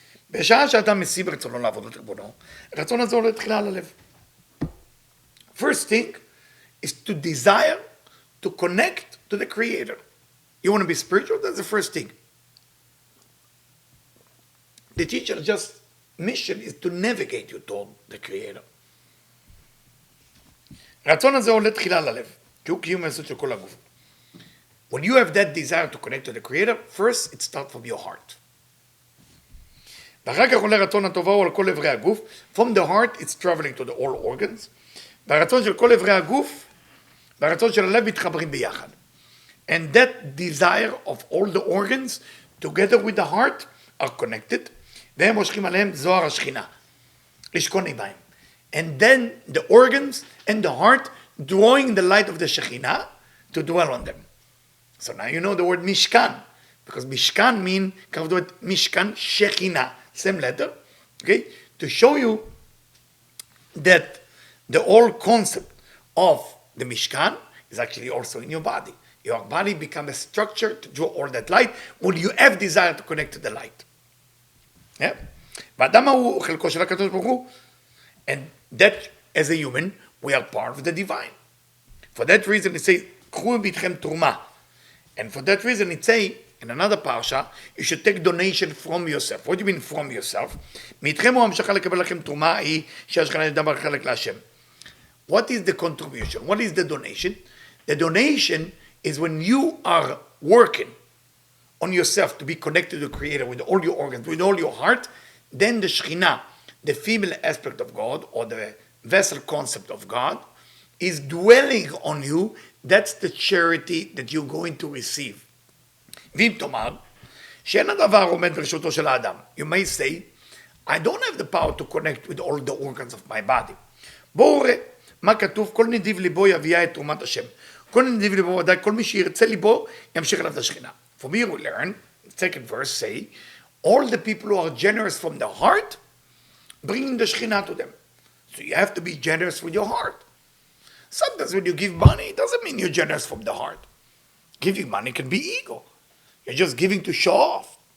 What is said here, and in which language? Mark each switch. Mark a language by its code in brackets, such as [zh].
[he] בשעה שאדם משים רצונו לעבוד את ריבונו, רצון הזה עולה תחילה על הלב. [en] First thing is to desire to connect to the Creator. You want to be spiritual? That's the first thing. The teacher's just mission is to navigate you toward the Creator. [he] רצון הזה עולה תחילה ללב, כי הוא קיום היסוד של כל הגוף. [en] When you have that desire to connect to the Creator, first it starts from your heart. [he] ואחר כך עולה רצון הטובה הוא על כל אברי הגוף. [en] From the heart it's traveling to the all organs. [he] והרצון של כל אברי הגוף והרצון של הלב מתחברים ביחד. [en] And that desire of all the organs together with the heart are connected. [he] והם מושכים עליהם זוהר השכינה. לשכון עמהם. [en] And then the organs and the heart drawing the light of the Shekhinah to dwell on them. So now you know the word Mishkan. Because Mishkan means, comes with Mishkan Shekhinah. Same letter. Okay? To show you that the whole concept of the Mishkan is actually also in your body. Your body becomes a structure to draw all that light when you have desire to connect to the light. Yeah? [he] והאדם הוא חלקו של הקדוש ברוך הוא. [en] And that, as a human, we are part of the divine. For that reason, it says, [he] קחו ביתכם תרומה. [en] And for that reason, it says, in another parsha, you should take donation from yourself. What do you mean from yourself? [he] מיתכם הוא המשכה לקבל לכם תרומה, היא שהשכנה ידבר חלק להשם. [en] What is the contribution? What is the donation? The donation is when you are working on yourself to be connected to the Creator with all your organs, with all your heart, then the Shekhinah, the female aspect of God, or the vessel concept of God, is dwelling on you. That's the charity that you're going to receive. [he] ואם תאמר, שאין הדבר עומד ברשותו של האדם. [en] You may say, I don't have the power to connect with all the organs of my body. [he] בואו ראה מה כתוב, כל נדיב ליבו יביאה את תרומת השם. כל נדיב ליבו ודאי, כל מי שירצה ליבו ימשיך אליו את השכינה. [en] For me we learn, second verse say, all the people who are generous from the heart, bringing the Shekhinah to them. So you have to be generous with your heart. Sometimes when you give money, it doesn't mean you're generous from the heart. Giving money can be ego. You're just giving to show off.